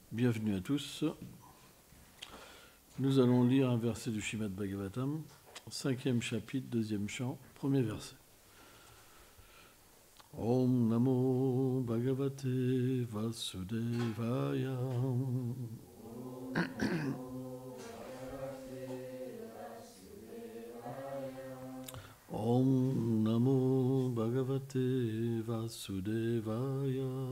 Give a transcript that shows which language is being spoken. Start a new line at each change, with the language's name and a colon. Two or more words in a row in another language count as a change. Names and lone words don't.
French: Bienvenue à tous. Nous allons lire un verset du Srimad Bhagavatam, 5e chapitre, 2e chant, 1er verset.
Sanskrit: Om Namo Bhagavate Vasudevaya. Om Namo Bhagavate Vasudevaya.